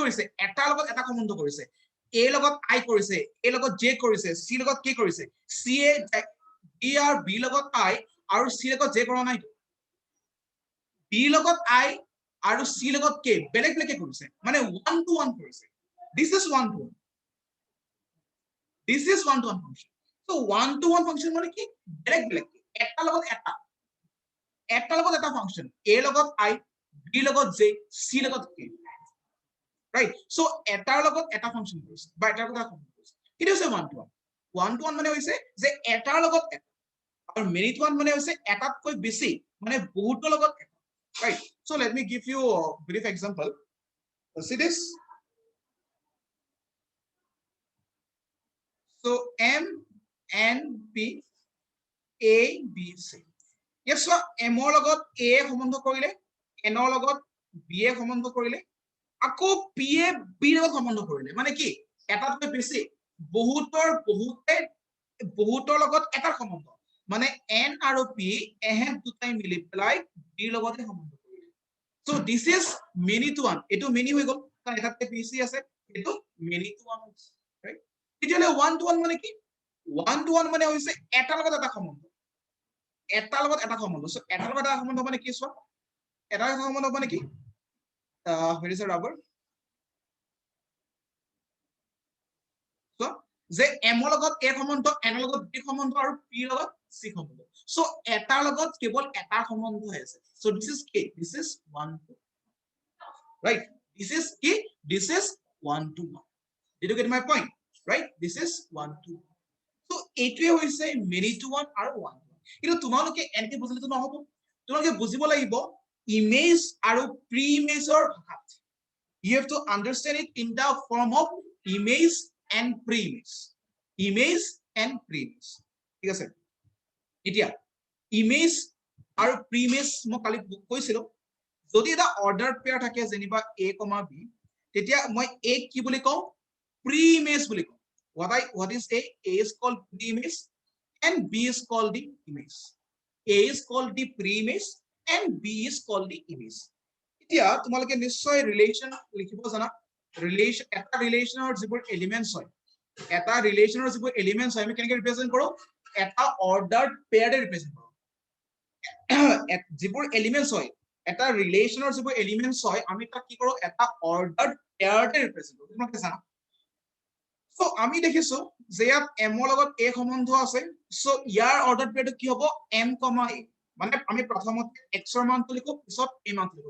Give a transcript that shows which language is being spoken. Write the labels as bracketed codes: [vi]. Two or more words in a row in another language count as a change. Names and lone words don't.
[as] কৰিছে এটাৰ লগত এটা সম্বন্ধ কৰিছে a লগত i কৰিছে a লগত j কৰিছে c লগত k কৰিছে c এ b আৰু b লগত i আৰু c লগত j কৰা নাই b লগত i আৰু c লগত k বেলেগ বেলেগ কৰিছে মানে [en] one to one [as] কৰিছে [en] this is one to one function so one to one function [as] সো ওৱান টু ওৱান ফাংচন মানে কি বেলেগ বেলেগ এটা লগত এটা ফাংচন a লগত i b লগত j c লগত k [en] right so [as] এটাৰ লগত এটা ফাংচন কৰিছে বা এটাৰ লগত এটা ফাংচন কৰিছে এটা হৈছে [en] one to one [as] মানে হৈছে যে এটাৰ লগত এটা আৰু [en] many to one [as] মানে হৈছে এটাতকৈ বেছি মানে বহুতৰ লগত এটা [en] right so let me give you a brief example see this [as] so m n p a b c [en] yes so [as] m ৰ লগত a সম্বন্ধ কৰিলে n ৰ লগত b এ সম্বন্ধ কৰিলে আকৌ p এ b ৰ লগত সম্বন্ধ কৰিলে মানে কি এটাতকৈ বেছি বহুতৰ লগত এটা সম্বন্ধ মানে n আৰু p এহেত দুটাই মিলি পেলাই b ৰ লগতে সম্বন্ধ কৰিলে [en] so this is many to one [as] এটো মেনি হৈ গল কাৰণ এটাতকৈ বেছি আছে এটো [en] many to one right [as] তেতিয়াহলে [en] one to one [as] মানে কি [en] one to one [as] মানে হৈছে এটাৰ লগত এটা সম্বন্ধ এটাৰ লগত এটা সম্বন্ধ সো এটাৰ লগত এটা সম্বন্ধ মানে কি চোৱা এটা সম্বন্ধ মানে কি [en] where is the rubber [as] so যে m ৰ লগত a সম্বন্ধ n ৰ লগত b সম্বন্ধ আৰু p ৰ লগত c সম্বন্ধ সো এটাৰ লগত কেৱল এটা সম্বন্ধ আছে [en] so this is k this is 1 to right this is k this is 1 to 1 did you get my point right this is 1 to 1 so [as] এইটোৱে হৈছে [en] many to 1 [as] আৰু [en] 1 to 1 [as] কিন্তু তোমালোকে এনেকে বুজিলেতো নহব তোমালোকে বুজিব লাগিব ইমেজ আৰু প্ৰি ইমেজৰ ভাষাত [en] you have to understand it in the form of image and pre-image image and pre-image [as] ঠিক আছে এতিয়া ইমেজ আৰু pre-image মই কালি কৈছিলো যদি এটা [en] order pair [as] থাকে যেনিবা a, b তেতিয়া মই a কি বুলি কওঁ pre-image বুলি কওঁ [en] what is a is called pre-image and b is called the image [as] a is called the pre-image and b is called the image এতিয়া তোমালোকে নিশ্চয় ৰিলেচন লিখিব জানা ৰিলেচন এটা ৰিলেচনৰ যিবোৰ এলিমেন্টস হয় এটা ৰিলেচনৰ যিবোৰ এলিমেন্টস হয় আমি কেনেকৈ ৰিপ্ৰেজেন্ট কৰো এটা [en] ordered pair-e [as] ৰিপ্ৰেজেন্ট কৰো যিবোৰ এলিমেন্টস হয় এটা ৰিলেচনৰ যিবোৰ এলিমেন্টস হয় আমি তাক কি কৰো এটা [en] ordered pair-te [as] ৰিপ্ৰেজেন্ট কৰো তোমালোকে জানা সো আমি দেখিছো যে ইয়াত m ৰ লগত a সম্বন্ধ আছে সো ইয়াৰ [en] ordered pair-to [as] কি হ'ব m, a মানে আমি প্ৰথমতে x ৰ মানটো লিখো পিছত a মানটো লিখো